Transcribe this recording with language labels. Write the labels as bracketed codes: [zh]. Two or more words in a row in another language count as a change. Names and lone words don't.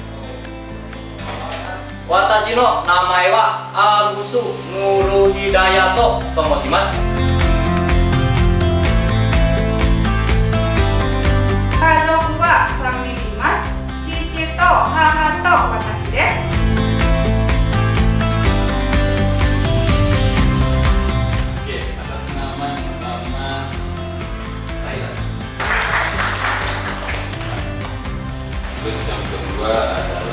[ja] 私の名前はアグス・ヌルヒダヤトと申します。家族は3人います。父と母と私です。 [id] Oke, atas nama yang pertama saya. Terus yang kedua